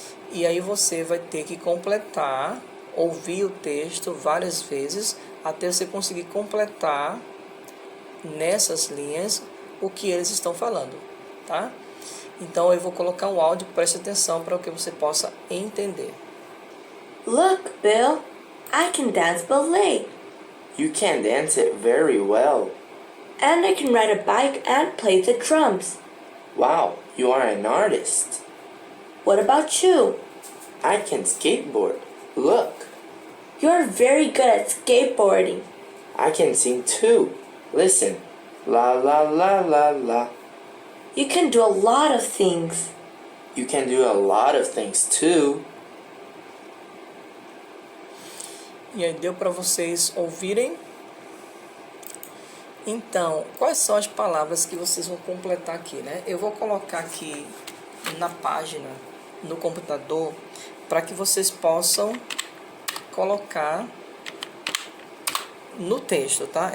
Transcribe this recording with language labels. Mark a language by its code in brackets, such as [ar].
[pt] E aí você vai ter que completar, ouvir o texto várias vezes, até você conseguir completar nessas linhas o que eles estão falando, tá? Então, eu vou colocar um áudio, preste atenção para que você possa entender. [en] Look, Bill, I can dance ballet. You can dance it very well. And I can ride a bike and play the drums. Wow, you are an artist. What about you? I can skateboard. Look, You're very good at skateboarding. I can sing too. Listen, la la la la la. You can do a lot of things. You can do a lot of things too. [pt] E aí, deu para vocês ouvirem? Então, quais são as palavras que vocês vão completar aqui, né? Eu vou colocar aqui na página, no computador, para que vocês possam colocar no texto, tá?